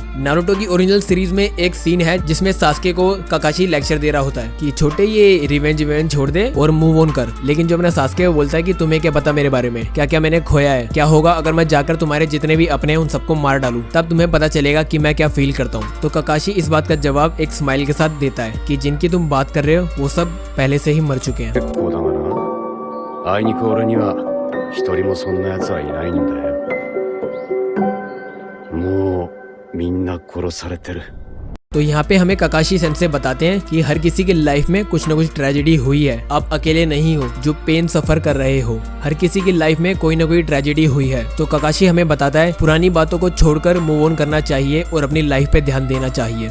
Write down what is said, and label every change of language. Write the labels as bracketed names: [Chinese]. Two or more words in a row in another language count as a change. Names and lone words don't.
[Hindi] नारुतो की ओरिजिनल सीरीज में एक सीन है जिसमें सास्के को ककाशी लेक्चर दे रहा होता है कि छोटे ये रिवेंज छोड़ दे और [English] move on [Hindi] कर। लेकिन जो अपना सास्के वो बोलता है कि तुम्हें क्या पता मेरे बारे में, क्या क्या मैंने खोया है, क्या होगा अगर मैं जाकर तुम्हारे जितने भी अपने हैं उन सबको मार डालूं, तब तुम्हें पता चलेगा कि मैं क्या फील करता हूँ। तो ककाशी इस बात का जवाब एक स्माइल के साथ देता है कि जिनकी तुम बात कर रहे हो वो सब पहले से ही मर चुके हैं। [Japanese] 結構だがな。あいにく俺には一人もそんな奴はいないんだよ。もうみんな殺されてる。 [Hindi] तो यहाँ पे हमें ककाशी सेंसे बताते हैं कि हर किसी की लाइफ में कुछ न कुछ ट्रेजेडी हुई है। आप अकेले नहीं हो जो [English] pain suffer [Hindi] कर रहे हो, हर किसी की लाइफ में कोई ना कोई ट्रेजेडी हुई है। तो ककाशी हमें बताता है पुरानी बातों को छोड़कर [English] move on [Hindi] करना चाहिए और अपनी लाइफ पे ध्यान देना चाहिए।